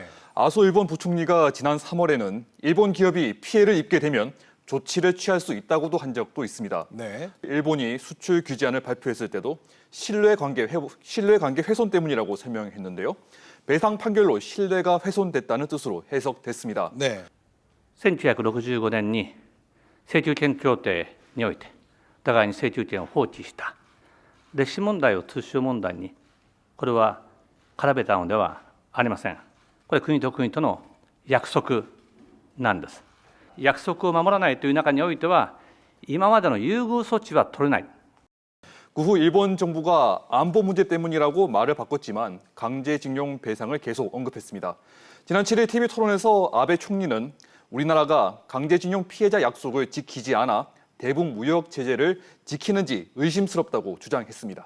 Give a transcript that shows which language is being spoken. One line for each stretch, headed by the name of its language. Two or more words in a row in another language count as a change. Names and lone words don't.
Korean: 아소 일본 부총리가 지난 3월에는 일본 기업이 피해를 입게 되면 조치를 취할 수 있다고도 한 적도 있습니다. 네. 일본이 수출 규제안을 발표했을 때도 신뢰관계 훼손 때문이라고 설명했는데요. 배상 판결로 신뢰가 훼손됐다는 뜻으로 해석됐습니다. 네.
Japanese: 1965 年に請求権協定においてお互いに請求権を放棄した歴史問題を通商問題にこれは絡めたのではありません。これ国と国との約束なんです。約束を守らないという中においては今までの優遇措置は取れない。
Korean: 그 후 일본 정부가 안보 문제 때문이라고 말을 바꿨지만 강제징용 배상을 계속 언급했습니다. 지난 7일 TV 토론에서 아베 총리는 우리나라가 강제징용 피해자 약속을 지키지 않아 대북 무역 제재를 지키는지 의심스럽다고 주장했습니다.